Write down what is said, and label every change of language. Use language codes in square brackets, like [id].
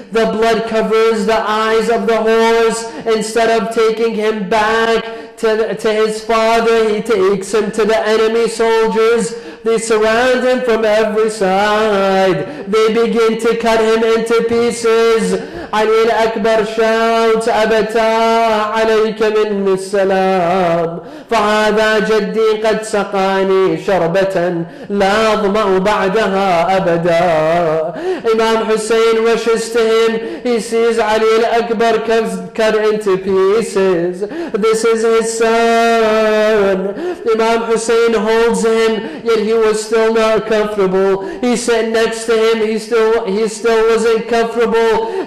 [en] The blood covers the eyes of the horse. Instead of taking him back to his father, he takes him to the enemy soldiers. They surround him from every side. They begin to cut him into pieces. [ar] Ali al-Akbar shouts, Abata alayka minni salam, فهذا جدي قد سقاني شربة لا أظمأ بعدها أبدا. [en] Imam Hussein rushes to him. He sees Ali al-Akbar cut into pieces. This is his son. Imam Hussein holds him, yet he was still not comfortable. He sat next to him. He still wasn't comfortable.